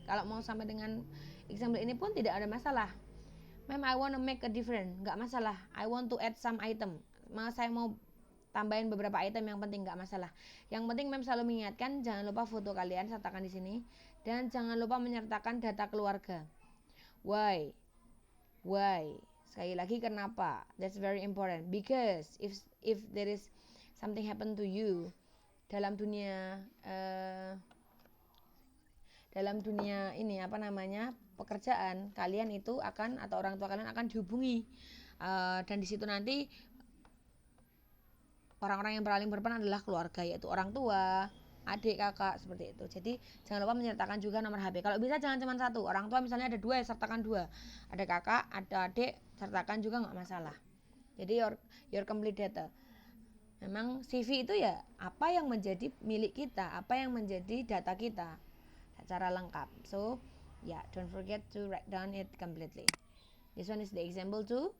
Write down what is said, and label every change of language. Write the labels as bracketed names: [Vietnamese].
[Indonesian] Kalau mau sampai dengan example ini pun tidak ada masalah. [English] Ma'am, I want to make a difference, [Indonesian] nggak masalah. [English] I want to add some item. [Indonesian] Saya mau tambahin beberapa item yang penting, nggak masalah. Yang penting ma'am selalu mengingatkan jangan lupa foto kalian sertakan di sini, dan jangan lupa menyertakan data keluarga. [English] Why? [Indonesian] Sekali lagi kenapa? [English] That's very important, because if there is something happen to you [Indonesian] dalam dunia ini pekerjaan, kalian itu akan, atau orang tua kalian akan dihubungi, dan di situ nanti orang-orang yang paling berperan adalah keluarga, yaitu orang tua, adik, kakak, seperti itu. Jadi jangan lupa menyertakan juga nomor HP. Kalau bisa jangan cuma satu. Orang tua misalnya ada 2, sertakan 2. Ada kakak, ada adik, sertakan juga, nggak masalah. Jadi [English] your complete data. [Indonesian] Memang CV itu ya apa yang menjadi milik kita, apa yang menjadi data kita secara lengkap. [English] So don't forget to write down it completely. This one is the example too.